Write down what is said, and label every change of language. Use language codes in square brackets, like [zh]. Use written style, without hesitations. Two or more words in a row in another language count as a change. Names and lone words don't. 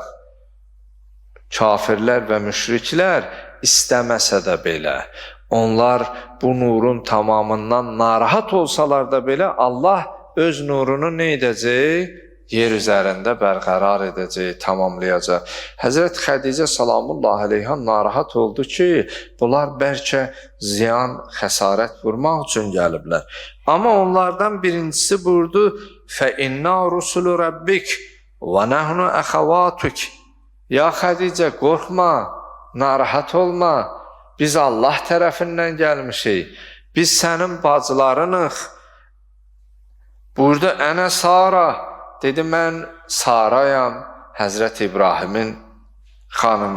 [az] Kafirlər və müşriklər istəməsə də belə, onlar bu nurun tamamından narahat olsalar da belə, Allah öz nurunu nə edəcək? Yer üzərində bərqərar edəcək, tamamlayacaq. Həzrət Xədicə [ar] سلام الله عليها [az] narahat oldu ki, bunlar bəlkə ziyan, xəsarət vurmaq üçün gəliblər. Amma onlardan birincisi buyurdu, [ar] فَإِنَّا رُسُلُ رَبِّكَ وَنَحْنُ أَخَوَاتُكَ. [az] Ya Xədicə, qorxma, narahat olma. Biz Allah tərəfindən gəlmişik. Biz sənin bacılarınıq. Burada ənə Sara, dedi, mən Sarayam, Həzrət İbrahimin xanımı.